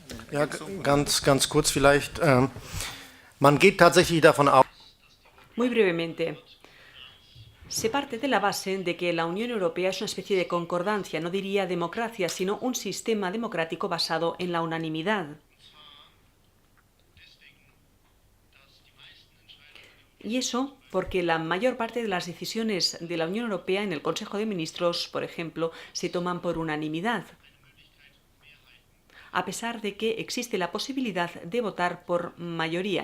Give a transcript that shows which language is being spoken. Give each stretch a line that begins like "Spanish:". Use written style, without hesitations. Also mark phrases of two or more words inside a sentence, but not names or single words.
German: Ja, ganz kurz vielleicht. Man geht tatsächlich davon aus.
Spanish: Muy brevemente. Se parte de la base de que la Unión Europea es una especie de concordancia, no diría democracia, sino un sistema democrático basado en la unanimidad. Y eso porque la mayor parte de las decisiones de la Unión Europea en el Consejo de Ministros, por ejemplo, se toman por unanimidad, a pesar de que existe la posibilidad de votar por mayoría.